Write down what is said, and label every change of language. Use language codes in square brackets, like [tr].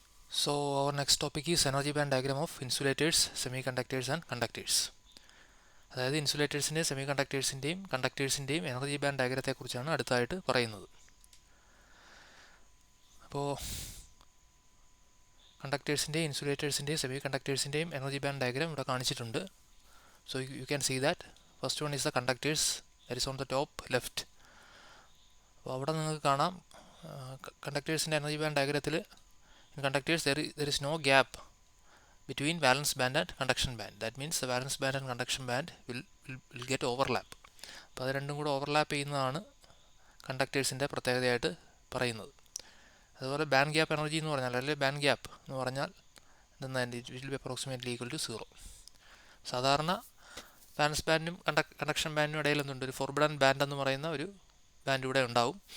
[en] So our next topic is energy band diagram of insulators, semiconductors and conductors. [ml] അതായത് ഇൻസുലേറ്റേഴ്സിൻ്റെയും സെമികണ്ടക്ടേഴ്സിൻ്റെയും കണ്ടക്ടേഴ്സിൻ്റെയും energy band ഡയഗ്രത്തെക്കുറിച്ചാണ് അടുത്തായിട്ട് പറയുന്നത്. അപ്പോൾ കണ്ടക്ടേഴ്സിൻ്റെയും ഇൻസുലേറ്റേഴ്സിൻ്റെയും സെമികണ്ടക്ടേഴ്സിൻ്റെയും energy band diagram ഇവിടെ കാണിച്ചിട്ടുണ്ട്. [en] So you can see that first one is the conductors, that is on the top left. [ml] അപ്പോൾ അവിടെ നിങ്ങൾക്ക് കാണാം കണ്ടക്ടേഴ്സിൻ്റെ energy band ഡയഗ്രത്തിൽ [en] in conductors there is no gap between valence band and conduction band. That means the valence band and conduction band will get overlap. [ml] അപ്പോൾ അത് രണ്ടും കൂടെ overlap ചെയ്യുന്നതാണ് കണ്ടക്ടേഴ്സിൻ്റെ പ്രത്യേകതയായിട്ട് പറയുന്നത്. അതുപോലെ ബാൻഡ് ഗ്യാപ്പ് എനർജി എന്ന് പറഞ്ഞാൽ, അല്ലെങ്കിൽ ബാൻഡ് ഗ്യാപ്പ് എന്ന് പറഞ്ഞാൽ എന്തെന്നാണ്, [en] It will be approximately equal to 0. [ml] സാധാരണ വാലൻസ് ബാൻഡും കണ്ടക്ഷൻ ബാൻഡിനും ഇടയിൽ എന്തുണ്ട്, ഒരു ഫോർബിഡൻ ബാൻഡ് എന്ന് പറയുന്ന ഒരു ബാൻഡ് ഇവിടെ ഉണ്ടാവും.